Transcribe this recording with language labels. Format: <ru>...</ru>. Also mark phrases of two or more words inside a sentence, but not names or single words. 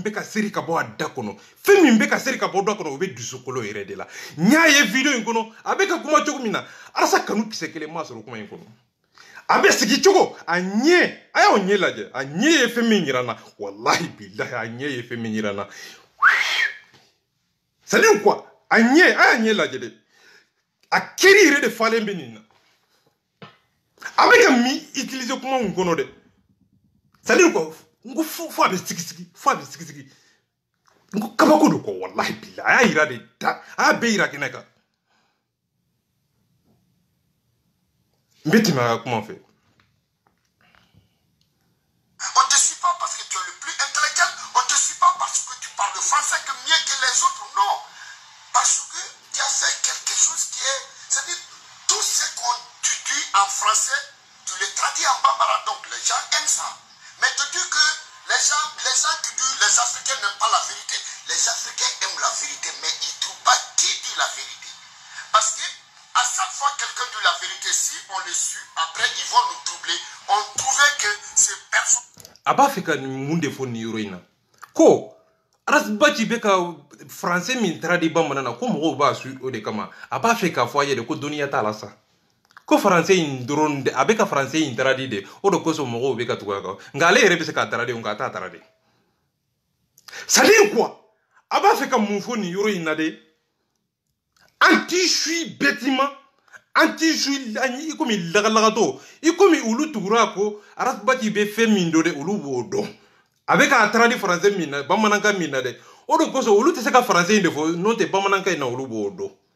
<bm>bɛ ka seri ka bɔ a da kɔnɔ fɛn min bɛ ka seri ka bɔ da kɔnɔ o bɛ dusukolo yɛrɛ de la n y'a ye video in kɔnɔ a bɛ ka kuma cogo min na Arasa kanu kisɛ kelen m'a sɔrɔ kuma in kɔnɔ a bɛ sigi cogo a ɲɛ a y'o ɲɛ lajɛ a ɲɛ ye fɛn min yira n na</bm> <ar>wallahi billahi</ar> <bm>a ɲɛ ye fɛn min yira n na</bm> <fr>c'est à dire quoi</fr> <bm>a ɲɛ a y'a ɲɛ lajɛ dɛ a kiri yɛrɛ de falen bɛ nin na a bɛ ka min utiliser kuma min kɔnɔ dɛ</bm> <fr>c'est à dire quoi</fr> <bm>n ko fo a bɛ sigi n ko kabako don quoi</bm> <ar>wallahi billahi</ar> <bm>a y'a yira de da a y'a bɛɛ yira kɛnɛ kan n bɛ tɛmɛ a ka kuma fɛ.</bm> <fr>On te suit pas parce que tu es le plus intellectuel, on te suit pas parce que tu parles français que mieux que les autres, non. Parce que tu as fait quelque chose qui est... C'est-à-dire, tout ce qu'on tu dis en français, tu le traduis en bambara. Donc les gens aiment ça. Mais tu dis que les gens qui disent les Africains n'aiment pas la vérité. Les Africains aiment la vérité, mais ils ne trouvent pas qui dit la vérité. Parce que à chaque fois quelqu'un dit la vérité, si on le suit, après ils vont nous troubler. On trouvait que ces personnes...</fr> <bm>a b'a fɛ ka mun de fɔ nin yɔrɔ in na ko Arasbachi bɛ ka français min traduit bamanan na ko mɔgɔw b'a su o de kama a b'a fɛ k'a fɔ a ye de ko dɔnniya t'a la sa ko français in dɔrɔn de a bɛ ka français in traduit de o de kosɔn mɔgɔw bɛ ka tugu a kan nka ale yɛrɛ bɛ se k'a traduit nka a t'a traduit</bm> <fr>c'est à dire quoi</fr> <bm>a b'a fɛ ka mun fɔ nin yɔrɔ in na de an t'i su bêtement an t'i su i komi lagalagatɔ i komi olu tugura ko Arasbachi bɛ fɛn min dɔn dɛ olu b'o dɔn a bɛ k'a traduit français min na bamanankan min na dɛ o de kosɔn olu tɛ se ka français in de fɔ n'o tɛ bamanankan in na olu b'o dɔn</bm>